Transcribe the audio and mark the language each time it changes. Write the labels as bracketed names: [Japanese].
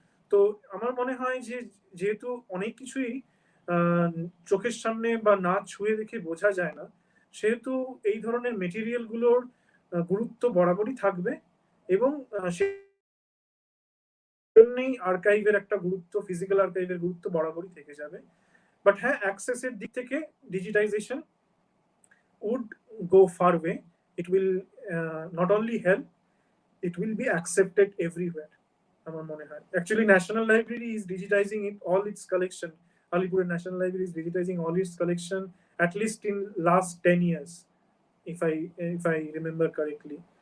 [Bangla] তো আমার মনে হয় যে যেহেতু অনেক কিছুই চোখের সামনে বা না ছুঁয়ে দেখে বোঝা যায় না, সেহেতু এই ধরনের মেটেরিয়াল গুলোর গুরুত্ব বরাবরই থাকবে, এবং সেজন্যই আর্কাইভের একটা গুরুত্ব, ফিজিক্যাল আর্কাইভের গুরুত্ব বরাবরই থেকে যাবে। বাট হ্যাঁ, অ্যাক্সেসের দিক থেকে digitisation [English] would go far way. It will not only help, it will be accepted everywhere. [Bangla] আমার মনে হয় [English] Actually national library is digitizing all its collection. Alipur National Library is digitizing all its collection at least in last 10 years, if I remember correctly.